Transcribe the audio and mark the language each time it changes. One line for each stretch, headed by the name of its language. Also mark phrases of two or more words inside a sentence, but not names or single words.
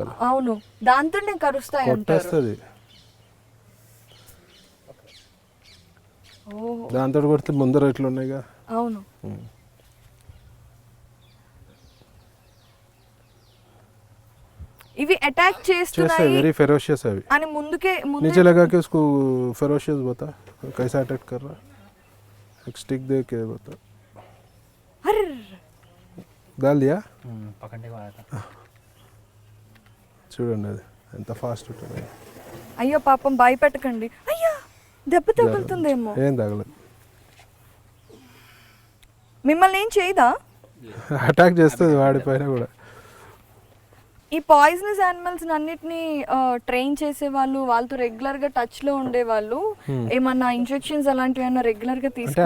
Telugu: అవును, దాంతో కరుస్తాయి కొట్టేస్తుంది. దాంతో కొడితే ముందర ఎట్లా ఉన్నాయిగా. అవును. ఇవి అటాక్ చేస్తున్నాయి,
English: very ferocious
Hindi: है अभी
Telugu: అని ముందుకే
Hindi: नीचे लगा के उसको फेरोशियस बता कैसा अटैक कर रहा है, एक स्टिक दे के बता. अरे डाल दिया, पकड़ने को आया था.
Telugu: చూడండి అది ఎంత ఫాస్ట్ ఉంటుంది. అయ్యో పాపం భయపెట్టకండి. అయ్యో దెబ్బ తగులుతుందేమో. ఏం తగలదు, మిమ్మల్ని ఏం చేయదా? అటాక్ చేస్తుంది వాడిపైన కూడా. ఈ
English: poisonous animals
Telugu: అన్నిటిని ట్రైన్ చేసే వాళ్ళు, వాళ్ళతో రెగ్యులర్ గా టచ్ లో ఉండే వాళ్ళు ఏమన్నా ఇంజెక్షన్స్ అలాంటివి ఏమన్నా రెగ్యులర్ గా తీసుకుంటారా?